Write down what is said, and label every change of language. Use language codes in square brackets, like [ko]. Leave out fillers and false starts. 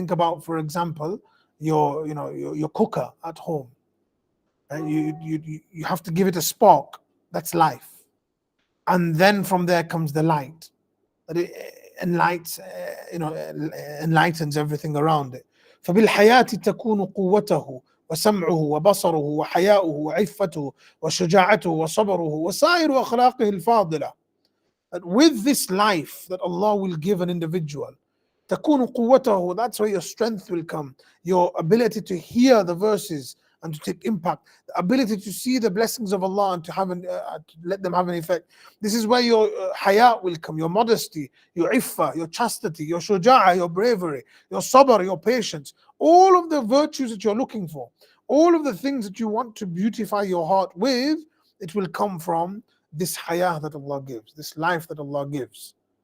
[en] Think about, for example, your cooker at home. And you have to give it a spark. That's life. And then from there comes the light. That it enlightens everything around it. [ar] فبالحياة تكون قوته وسمعه وبصره وحياؤه وعفته وشجاعته وصبره وسائر أخلاقه الفاضلة. [en] That with this life that Allah will give an individual, [ar] تكون قوته, [en] that's where your strength will come, your ability to hear the verses and to take impact, the ability to see the blessings of Allah and to let them have an effect. This is where your hayat will come, your modesty, your iffa, your chastity, your shuja'a, your bravery, your sabr, your patience, all of the virtues that you're looking for, all of the things that you want to beautify your heart with, it will come from this hayat that Allah gives, this life that Allah gives.